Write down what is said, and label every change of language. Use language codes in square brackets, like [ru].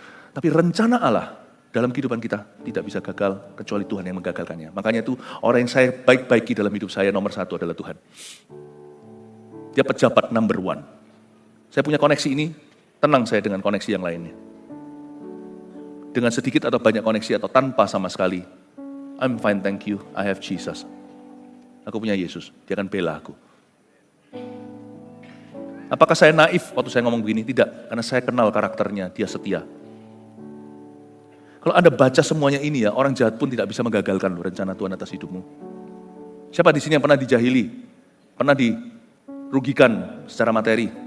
[id] Tapi rencana Allah dalam kehidupan kita tidak bisa gagal kecuali Tuhan yang menggagalkannya. Makanya itu orang yang saya baik-baiki dalam hidup saya nomor satu adalah Tuhan. Dia pejabat [en] number one. [id] Saya punya koneksi ini, tenang saya dengan koneksi yang lainnya. Dengan sedikit atau banyak koneksi atau tanpa sama sekali. [en] I'm fine, thank you, I have Jesus. [id] Aku punya Yesus, dia akan bela aku. Apakah saya naif waktu saya ngomong begini? Tidak, karena saya kenal karakternya, dia setia. Kalau Anda baca semuanya ini ya, orang jahat pun tidak bisa menggagalkan rencana Tuhan atas hidupmu. Siapa di sini yang pernah dijahili? Pernah dirugikan secara materi?